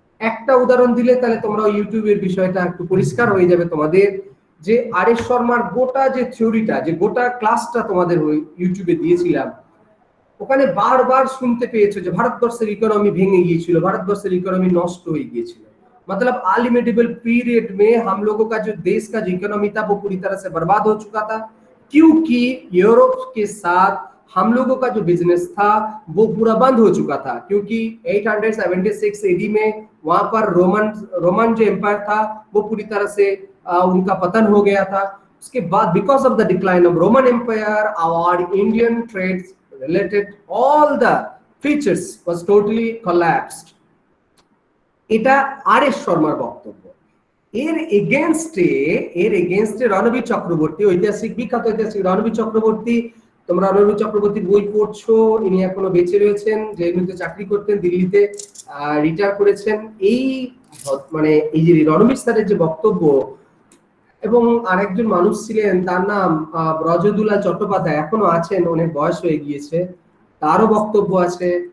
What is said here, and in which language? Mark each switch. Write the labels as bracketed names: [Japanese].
[Bangla] একটা উদাহরণ দিলে তাহলে তোমরা ইউটিউবের বিষয়টা একটু পরিষ্কার হয়ে যাবে তোমাদের। যে আর এস শর্মার গোটা যে থিওরিটা, যে গোটা ক্লাসটা তোমাদের ইউটিউবে দিয়েছিলাম, ওখানে বারবার শুনতে পেয়েছো যে ভারতবর্ষের ইকোনমি ভেঙে গিয়েছিল, ভারতবর্ষের ইকোনমি নষ্ট হয়ে গিয়েছিল। [Hindi] मतलब ऑल मेडिवल पीरियड में हम लोगों का जो देश का जो इकोनॉमी था वो पूरी तरह से बर्बाद हो चुका था, क्योंकि यूरोप के साथ हम लोगों का जो बिजनेस था वो पूरा बंद हो चुका था। क्योंकि 876 एडी में वहां पर रोमन जो एम्पायर था वो पूरी तरह से उनका पतन हो गया था। उसके बाद [English] Because of the decline of Roman empire our Indian trades related all the features was totally collapsed। [Bangla] এটা আর এস শর্মার বক্তব্য। এর এগেইনস্টে রণবীর চক্রবর্তী, ঐতিহাসিক বিখ্যাত ঐতিহাসিক রণবীর চক্রবর্তী, তোমরা রণবীর চক্রবর্তীর বই পড়ছো, ইনি এখনো বেঁচে রয়েছেন, জেএনইউতে চাকরি করতেন, দিল্লিতে রিটায়ার করেছেন। এই মানে এই যে রণবীর স্যারের যে বক্তব্য, এবং আরেকজন মানুষ ছিলেন তার নাম ব্রজদুলা চট্টোপাধ্যায়, এখনো আছেন, অনেক বয়স হয়ে গিয়েছে, তারও বক্তব্য আছে।